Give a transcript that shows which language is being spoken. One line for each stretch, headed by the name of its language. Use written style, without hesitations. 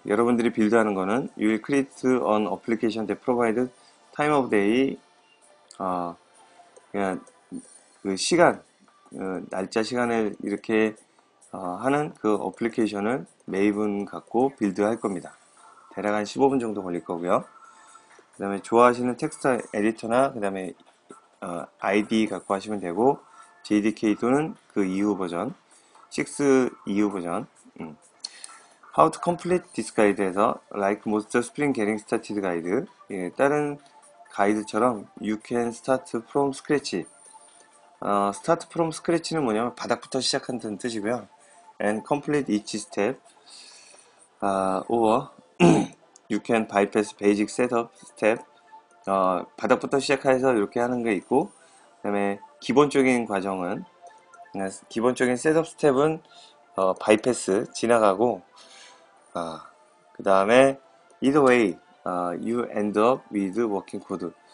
Korean: 여러분들이 빌드하는 거는
English: you will create an application that provide time of day.
Korean: 그냥 그 시간, 날짜 시간을 이렇게 하는 그 어플리케이션을 메이븐 갖고 빌드할 겁니다. 대략 한 15분 정도 걸릴 거고요. 그 다음에 좋아하시는 텍스트 에디터나 그 다음에 ID 갖고 하시면 되고, JDK 또는 그 이후 버전, 6 이후 버전.
English: How to complete this guide에서 like most spring getting started guide,
Korean: 예, 다른 가이드처럼
English: you can start from scratch. start from scratch
Korean: 는 뭐냐면 바닥부터 시작한다는 뜻이고요.
English: and complete each step, or you can bypass basic setup step.
Korean: 바닥부터 시작해서 이렇게 하는 게 있고, 그 다음에 기본적인 과정은, 기본적인 셋업 스텝은 바이패스 지나가고, 그 다음에
English: either way, you end up with working code.